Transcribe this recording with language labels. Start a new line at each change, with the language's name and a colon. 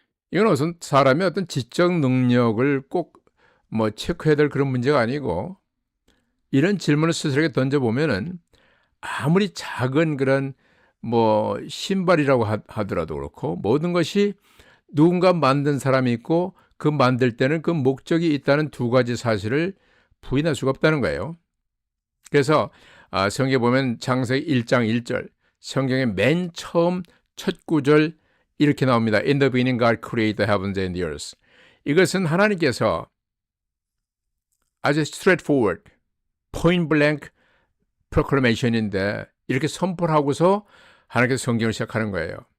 Korean: 이건 우선 사람의 어떤 지적 능력을 꼭 뭐 체크해야 될 그런 문제가 아니고, 이런 질문을 스스로에게 던져보면은 아무리 작은 그런 뭐 신발이라고 하더라도 그렇고, 모든 것이 누군가 만든 사람이 있고 그 만들 때는 그 목적이 있다는 두 가지 사실을 부인할 수가 없다는 거예요. 그래서 성경에 보면 창세기 1장 1절, 성경의 맨 처음 첫 구절 이렇게 나옵니다.
English: In the beginning God created the heavens and the earth.
Korean: 이것은 하나님께서 아주
English: straightforward, point blank proclamation
Korean: 인데 이렇게 선포를 하고서 하나님께서 성경을 시작하는 거예요.